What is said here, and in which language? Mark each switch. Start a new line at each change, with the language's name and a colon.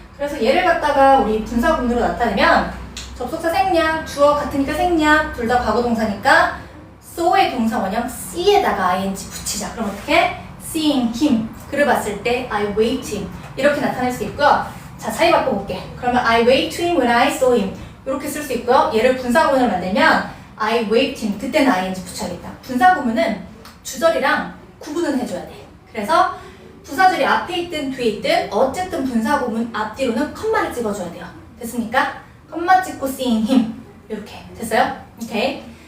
Korean: 그래서 얘를 갖다가 우리 분사구문으로 나타내면 접속사 생략, 주어 같으니까 생략, 둘 다 과거 동사니까 saw의 동사 원형 see에다가 ing 붙이자. 그럼 어떻게?
English: seeing him.
Korean: 그를 봤을 때
English: I waved him.
Korean: 이렇게 나타낼 수 있고요. 자, 차이 바꿔볼게. 그러면
English: I waved to him when I saw him.
Korean: 이렇게 쓸 수 있고요. 얘를 분사구문을 만들면
English: I waved him.
Korean: 그때는 ing 붙여야겠다. 분사구문은 주절이랑 구분은 해줘야 돼. 그래서 부사절이 앞에 있든 뒤에 있든 어쨌든 분사구문 앞뒤로는 컴마를 찍어줘야 돼요. 됐습니까? 컴마 찍고
English: seeing him.
Korean: 이렇게 됐어요? 오케이.